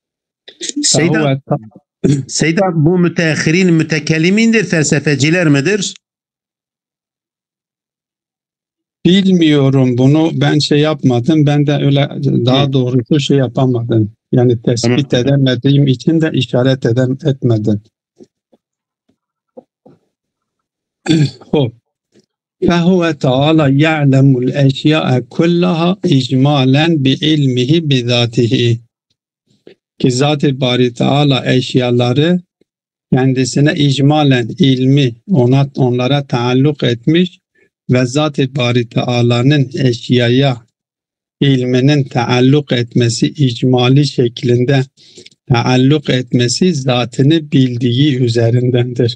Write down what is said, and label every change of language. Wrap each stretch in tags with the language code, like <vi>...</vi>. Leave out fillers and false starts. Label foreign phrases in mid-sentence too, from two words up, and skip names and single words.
<tr>Seyda bu müteahhirin mütekellimindir, felsefeciler midir? Bilmiyorum, bunu ben yapmadım. Ben de öyle daha doğrusu yapamadım. Yani tespit edemediğim için de işaret etmedim.</tr> <ar>فَهُوَ تَعَالَى يَعْلَمُ الْاَشْيَاءَ كُلَّهَا اِجْمَالًا بِعِلْمِهِ بِذَاتِهِ.</ar> <tr>Ki Zat-ı Bari Teala eşyaları kendisine icmalen ilmi onlara taalluk etmiş ve Zat-ı Bari Teala'nın eşyaya ilminin taalluk etmesi, icmali şeklinde taalluk etmesi zatını bildiği üzerindendir.</tr>